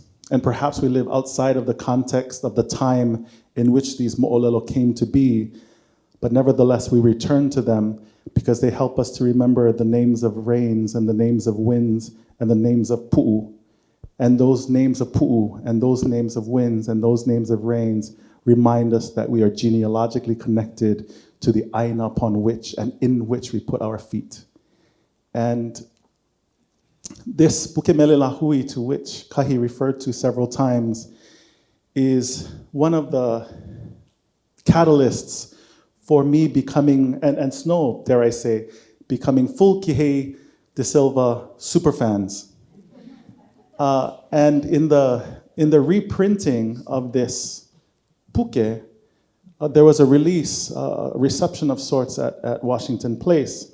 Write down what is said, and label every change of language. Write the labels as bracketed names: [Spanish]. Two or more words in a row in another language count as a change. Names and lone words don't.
[English] And perhaps we live outside of the context of the time in which these ʻōlelo came to be, but nevertheless we return to them because they help us to remember the names of rains and the names of winds and the names of pu'u. And those names of pu'u and those names of winds and those names of rains remind us that we are genealogically connected to the aina upon which and in which we put our feet. And this puke mele lahui, to which Kahi referred to several times, is one of the catalysts for me becoming, and Snow, dare I say, becoming full Kīhei de Silva superfans. And in the reprinting of this puke, there was a release, a reception of sorts at Washington Place.